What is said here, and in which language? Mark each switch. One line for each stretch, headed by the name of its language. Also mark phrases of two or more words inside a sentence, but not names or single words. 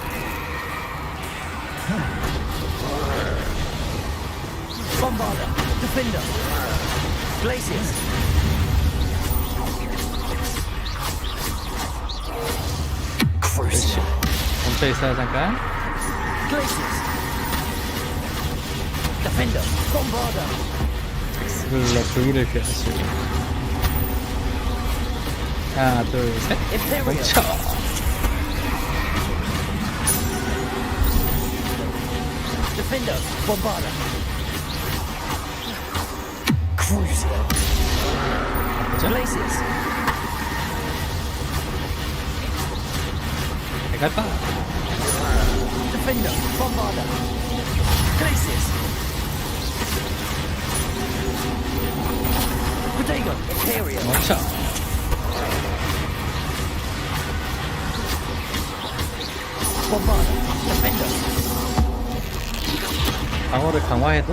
Korean: Bombarder, Defender, Glacius. 그렇지. 멈춰 있어요 잠깐. Glacius. Defender, Bombarder. X눌러 V를 피하시고. 하나, 둘, 셋. 멈춰. Defender, Bombarder. Cruiser. Glacius. 갈까? Defender, Bombarder. Glacius. Potato, Imperial. 멈춰. Bombarder, Defender. 방어를 강화해도